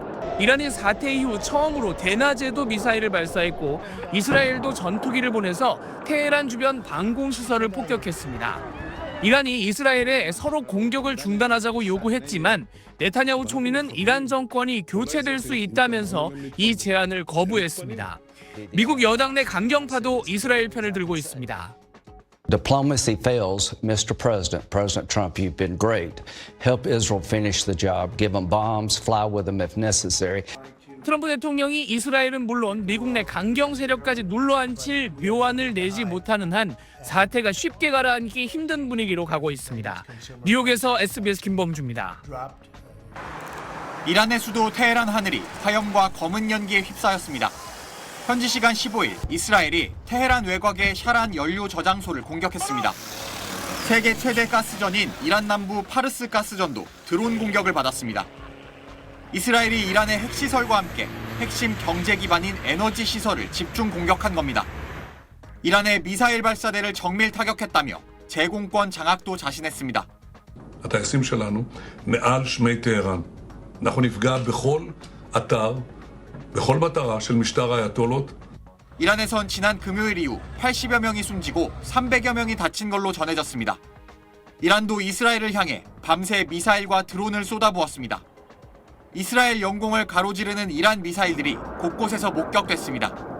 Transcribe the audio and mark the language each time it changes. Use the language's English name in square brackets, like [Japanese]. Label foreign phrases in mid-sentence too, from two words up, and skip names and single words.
[Korean] 이란이 사태 이후 처음으로 대낮에도 미사일을 발사했고 이스라엘도 전투기를 보내서 테헤란 주변 방공시설을 폭격했습니다. 이란이 이스라엘에 서로 공격을 중단하자고 요구했지만 네타냐후 총리는 이란 정권이 교체될 수 있다면서 이 제안을 거부했습니다. 미국 여당 내 강경파도 이스라엘 편을 들고 있습니다. [English] Diplomacy fails, Mr. President. President Trump, you've been great. Help Israel finish the job. Give them bombs, fly with them if necessary. [Korean] 트럼프 대통령이 이스라엘은 물론 미국 내 강경 세력까지 눌러앉힐 묘안을 내지 못하는 한 사태가 쉽게 가라앉기 힘든 분위기로 가고 있습니다. 뉴욕에서 SBS 김범주입니다. 이란의 수도 테헤란 하늘이 화염과 검은 연기에 휩싸였습니다. 현지 시간 15일 이스라엘이 테헤란 외곽의 샤란 연료 저장소를 공격했습니다. 세계 최대 가스전인 이란 남부 파르스 가스전도 드론 공격을 받았습니다. 이스라엘이 이란의 핵시설과 함께 핵심 경제 기반인 에너지 시설을 집중 공격한 겁니다. 이란의 미사일 발사대를 정밀 타격했다며 제공권 장악도 자신했습니다. [Hebrew] הטייסים שלנו מעל שמי טהרן. אנחנו נפגע בכל אתר, בכל מטרה של משטר האייתולות. [Korean] 이란에선 지난 금요일 이후 80여 명이 숨지고 300여 명이 다친 걸로 전해졌습니다. 이란도 이스라엘을 향해 밤새 미사일과 드론을 쏟아부었습니다. 이스라엘 영공을 가로지르는 이란 미사일들이 곳곳에서 목격됐습니다.